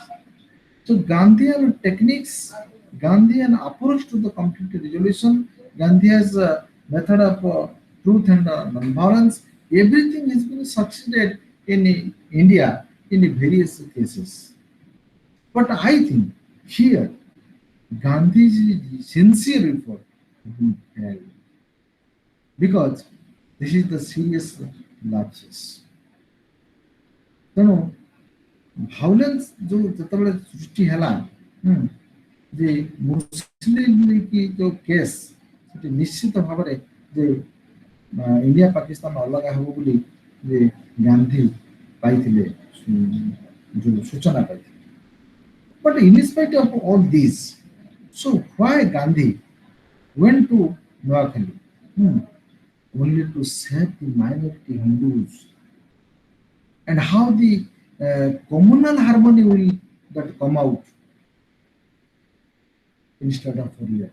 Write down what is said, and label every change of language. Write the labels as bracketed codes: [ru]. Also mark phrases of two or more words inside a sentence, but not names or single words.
[en] So Gandhian techniques, Gandhian approach to the conflict resolution, Gandhi's method of truth and non-violence, everything has been succeeded in India in various cases. But I think here Gandhi's sincere effort has been held because this is the serious lapses. [or] ତେଣୁ ଭାଉଲେନ୍ସ ଯୋଉ ଯେତେବେଳେ ସୃଷ୍ଟି ହେଲା ଯେ ମୁସଲିମ କି ଯୋଉ କେସ୍ ସେଠି ନିଶ୍ଚିତ ଭାବରେ ଯେ ଇଣ୍ଡିଆ ପାକିସ୍ତାନ ଅଲଗା ହେବ ବୋଲି ଯେ ଗାନ୍ଧୀ ପାଇଥିଲେ ଯୋଉ ସୂଚନା ପାଇଥିଲେ. [en] But in spite of all these, so why Gandhi went to Noakhali? Only to save the minority Hindus, and how the communal harmony will that come out instead of real.